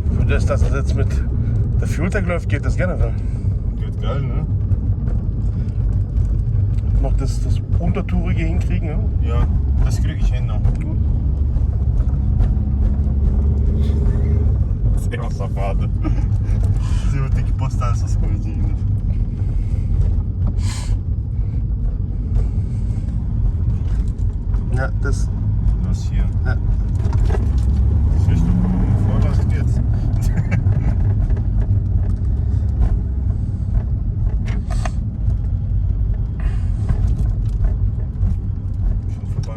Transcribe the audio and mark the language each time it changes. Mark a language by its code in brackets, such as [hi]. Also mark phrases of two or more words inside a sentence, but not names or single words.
[de] dass das jetzt mit der Fueltank läuft, geht das generell. Geht geil, ne? Noch das Untertourige hinkriegen, ne? Ja, das kriege ich hin noch. Sehr safado. [pt] Eu vou ter que postar essas coisas ainda. [de] Ja, das. Das hier. Ja. Siehst du, Vollgas geht's. Schon vorbei.